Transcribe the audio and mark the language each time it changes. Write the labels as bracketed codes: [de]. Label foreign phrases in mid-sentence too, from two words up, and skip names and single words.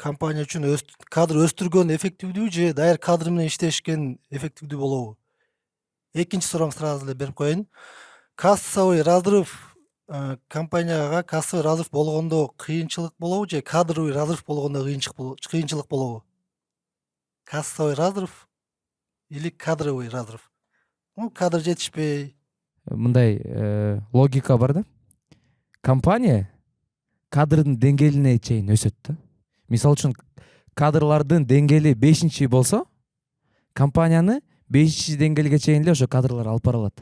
[ky] компания үчүн кадр өстүргөн эффективдүү же даяр кадр менен иштешкен эффективдүү болобу? Экинчи сурооңу сразу эле берип коеюн. [ru] Кассовый разрыв [ky] компанияга [ru] кассовый разрыв [ky] болгондо кыйынчылык болобу же [ru] кадровый разрыв [ky] болгондо кыйынчылык болобу? [ru] Кассовый разрыв или кадровый разрыв? [ky] Кадр жетишпей. Мындай логика бар да. Компания кадрдын деңгээлине чейин өсөт да. Мисалы үчүн кадрлардын деңгээли 5-чи болсо, компанияны 5-чи деңгээлге чейин эле ошо кадрлар алып бара алат.